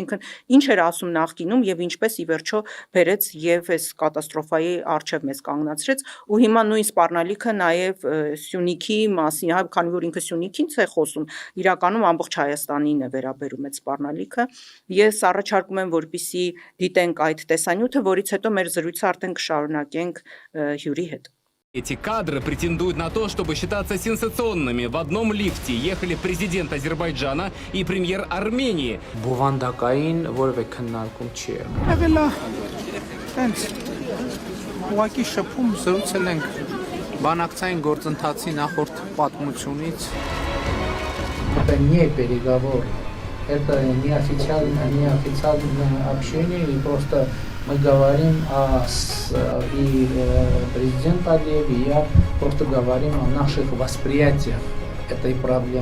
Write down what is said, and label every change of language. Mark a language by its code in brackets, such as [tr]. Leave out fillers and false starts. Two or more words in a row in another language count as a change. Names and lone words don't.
[hy] այսինքն ինչ էր ասում նախկինում եւ ինչպես ի վերջո բերեց եւ այս կատաստրոֆայի առջև մեզ կանգնացրեց ու հիմա նույն սպառնալիքը նաեւ Սյունիքի մասին, հա, քանի որ ինքը Սյունիքից է խոսում, իրականում ամբողջ Հայաստանին է վերաբերում այդ սպառնալիքը։ Ես առաջարկում եմ, որպեսզի դիտենք այդ տեսանյութը, որից հետո մեր զրույցը արդեն կշարունակենք հյուրի հետ։ [ru] Эти кадры претендуют на то, чтобы считаться сенсационными. В одном лифте ехали президент Азербайджана и премьер Армении. [hy] Բովանդակային որևէ քննարկում չի եղել։ Եղել է հենց ուղղակի շփում զրուցել ենք բանակցային գործընթացի նախորդ պատմությունից։ [ru] Это не переговор, это неофициальное общение, и просто мы говорим и президент Алиев, и я просто говорим о наших восприятиях этой проблемы.